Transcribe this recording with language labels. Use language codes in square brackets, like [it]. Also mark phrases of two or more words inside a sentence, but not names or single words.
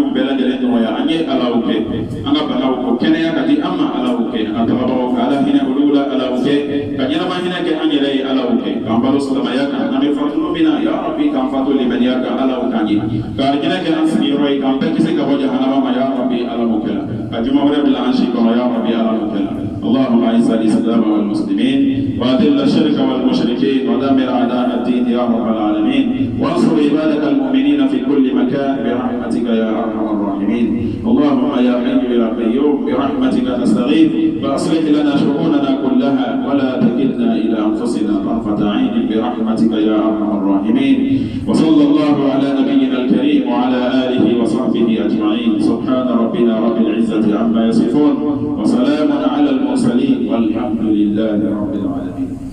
[bm] bɛɛ lajɛlen nɔgɔya an ye ala y'o kɛ an ka banaw ko kɛnɛya ka di an ma ala y'o kɛ an tagabagaw ka ala hinɛ olu la ala y'o kɛ ka ɲɛnama hinɛ kɛ an yɛrɛ ye ala y'o kɛ k'an balo silamɛya kan an bɛ fatu min na [ar] يا رب [bm] k'an fatu limaniya kan ala y'o k'an ye ka hinɛ kɛ an sigiyɔrɔ ye k'an bɛɛ kisi ka bɔ jahanama ma [ar] يا رب [bm] ala m'o kɛ [ar] أجمع ربنا عن شيكم يا ربي على مكلا اللهم أعز الإسلام والمسلمين وأذل الشرك والمشركين ودمر أعداء الدين يا رب العالمين وانصر عبادك المؤمنين في كل مكان برحمتك يا أرحم الراحمين اللهم يا حي يا قيوم برحمتك نستغيث فأصلح لنا شؤوننا كلها ولا تكلنا إلى أنفسنا طرفة عين برحمتك يا أرحم الراحمين وصلى الله على نبينا الكريم وعلى آله وصحبه أجمعين سبحان ربنا رب العزة عما يصفون وسلام على المرسلين والحمد لله رب العالمين.